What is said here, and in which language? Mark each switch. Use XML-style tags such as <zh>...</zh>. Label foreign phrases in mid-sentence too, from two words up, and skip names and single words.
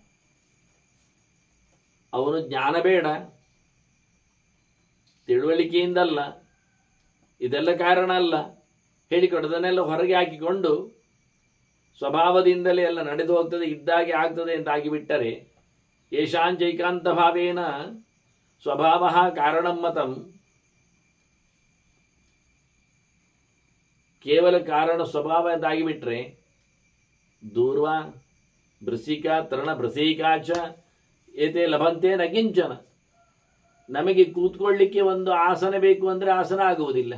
<kn>ಅವನು ಜ್ಞಾನ ಬೇಡ, ತಿಳುವಳಿಕೆಯಿಂದಲ್ಲ, ಇದೆಲ್ಲ ಕಾರಣ ಅಲ್ಲ ಹೇಳಿಕೊಡೋದನ್ನೆಲ್ಲ ಹೊರಗೆ ಹಾಕಿಕೊಂಡು ಸ್ವಭಾವದಿಂದಲೇ ಎಲ್ಲ ನಡೆದು ಹೋಗ್ತದೆ, ಇದ್ದಾಗೆ ಆಗ್ತದೆ ಅಂತ ಆಗಿಬಿಟ್ಟರೆ</kn> <sa>ಏಷಾಂಚೈಕಾಂತ ಭಾವೇನ ಸ್ವಭಾವ ಕಾರಣಂ ಮತಂ.</sa> <kn>ಕೇವಲ ಕಾರಣ ಸ್ವಭಾವ ಅಂತಾಗಿಬಿಟ್ರೆ</kn> <sa>ದೂರ್ವ ಭೃಸಿಕಾ ತೃಣ ಭೃಸಿಕಾಚ ಏತೆ ಲಭಂತೆ ನ ಕಿಂಚನ.</sa> <kn>ನಮಗೆ ಕೂತ್ಕೊಳ್ಳಿಕ್ಕೆ ಒಂದು ಆಸನ ಬೇಕು ಅಂದರೆ ಆಸನ ಆಗುವುದಿಲ್ಲ.</kn>